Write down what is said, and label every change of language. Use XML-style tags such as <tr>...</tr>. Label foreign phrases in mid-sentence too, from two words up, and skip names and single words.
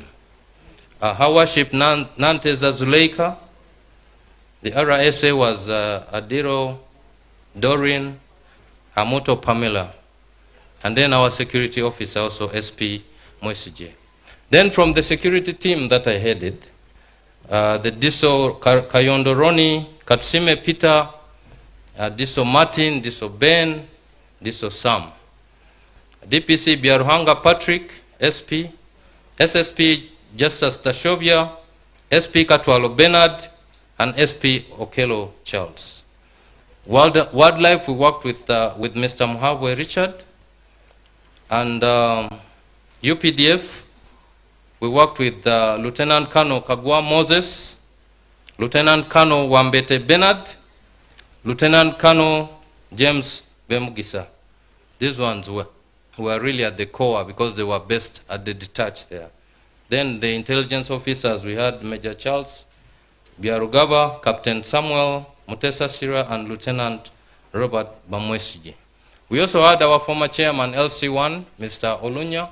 <en>Her Worship Nanteza Zuleika, the RSA was Adiro, Doreen, Hamuto Pamela, and then our security officer also SP Mwesije. Then from the security team that I headed, the Diso Kayondo Roni, Katsime Peter, Diso Martin, Diso Ben, Diso Sam. DPC Biaruhanga Patrick, SP, SSP Justus Tashovia, SP Katwalo Bernard, and SP Okelo Charles. Wildlife, we worked with Mr. Muhabwe Richard, and UPDF, we worked with Lieutenant Colonel Kagwa Moses, Lieutenant Colonel Wambete Bernard, Lieutenant Colonel James Bemugisa. These ones were really at the core because they were based at the detached there. Then the intelligence officers, we had Major Charles Biarugaba, Captain Samuel Mutesa Sira, and Lieutenant Robert Bamwesiji. We also had our former chairman, LC1, Mr. Olunya.</en>